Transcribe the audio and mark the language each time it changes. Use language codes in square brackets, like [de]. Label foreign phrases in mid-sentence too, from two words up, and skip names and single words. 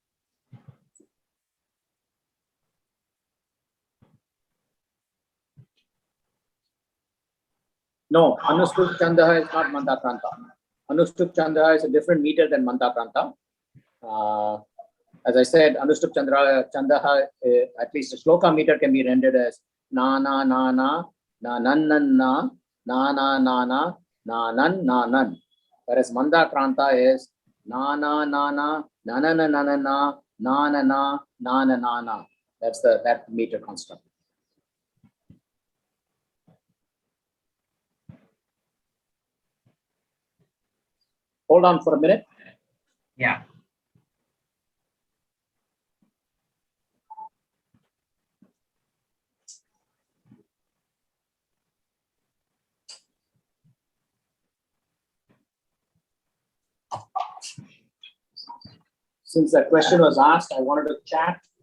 [en] No, Anustubh Chandah is not Mandakranta. Anustubh Chandah is a different meter than Mandakranta. As I said, Anustubh Chandah, at least a shloka meter can be rendered as na na na na na nan nan na na na na na na nan na nan. Whereas Manda Kranta is na na na na na na na na na na na na na na na na na. That's that meter construct. Hold on for a minute. Yeah. Since that question was asked, I wanted to chant